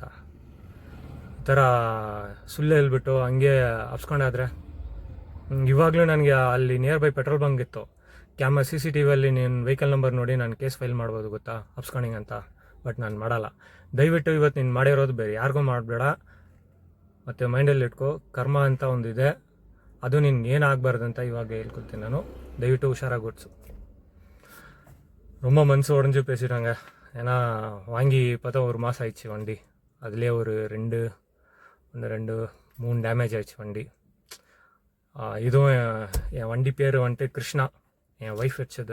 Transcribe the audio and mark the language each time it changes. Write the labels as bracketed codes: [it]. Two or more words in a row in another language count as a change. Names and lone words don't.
[kn] ಈ ಥರ ಸುಳ್ಳು ಹೇಳ್ಬಿಟ್ಟು ಹಂಗೆ ಹಬ್ಸ್ಕೊಂಡಾದ್ರೆ, ಇವಾಗಲೂ ನನಗೆ ಅಲ್ಲಿ [en] near by petrol bunk [kn] ಇತ್ತು, CCTVಯಲ್ಲಿ ನೀನು [en] vehicle number [kn] ನೋಡಿ ನಾನು [en] case file [kn] ಮಾಡ್ಬೋದು ಗೊತ್ತಾ, ಹಬ್ಸ್ಕೊಂಡಿಂಗ್ ಅಂತ. ಬಟ್ ನಾನು ಮಾಡಲ್ಲ. ದಯವಿಟ್ಟು ಇವತ್ತು ನೀನು ಮಾಡಿರೋದು ಬೇರೆ ಯಾರಿಗೂ ಮಾಡಬೇಡ. ಮತ್ತು ಮೈಂಡಲ್ಲಿ ಇಟ್ಕೋ, ಕರ್ಮ ಅಂತ ಒಂದಿದೆ, ಅದು ನಿನ್ಗೆ ಏನಾಗಬಾರ್ದು ಅಂತ ಇವಾಗ ಹೇಳ್ಕೊಳ್ತೀನಿ ನಾನು. ದಯವಿಟ್ಟು ಹುಷಾರಾಗಿ ಓಡಿಸು. [ta] ரொம்ப மனசு உடஞ்சி பேசிட்டாங்க. ஏன்னா வாங்கி பார்த்தா 1 மாதம் ஆயிடுச்சு வண்டி, அதுலேயே ஒரு 2-3 டேமேஜ் ஆயிடுச்சு வண்டி. இதுவும் என் வண்டி பேர் வந்துட்டு கிருஷ்ணா, என் ஒய்ஃப் வச்சது.